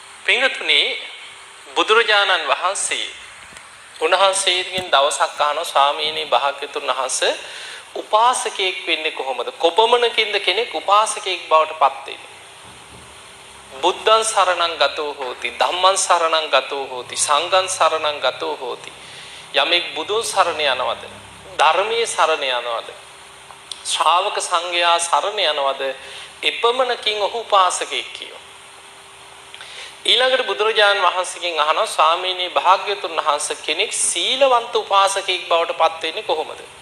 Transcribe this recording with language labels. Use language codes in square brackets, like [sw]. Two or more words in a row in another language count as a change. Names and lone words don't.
[si] පින්තුනි බුදුරජාණන් වහන්සේ උන්වහන්සේගෙන් දවසක් අහනවා ස්වාමීනි භාග්‍යතුන් වහන්සේ උපාසකයෙක් වෙන්නේ කොහොමද? කොපමණකින්ද කෙනෙක් උපාසකයෙක් බවට පත් වෙන්නේ? [pi] බුද්ධං සරණං ගතෝ හෝති ධම්මං සරණං ගතෝ හෝති සංඝං සරණං ගතෝ හෝති. [si] යමෙක් බුදුන් සරණ යනවද? ධර්මයේ සරණ යනවද? ශ්‍රාවක සංඝයා සරණ යනවද? එපමණකින් ඔහු උපාසකයෙක් කියනවා. ඊළඟට බුදුරජාණන් වහන්සේගෙන් අහනවා ස්වාමීනි භාග්‍යතුන් වහන්සේ කෙනෙක් සීලවන්ත උපාසකයෙක් බවට පත් වෙන්නේ කොහොමද?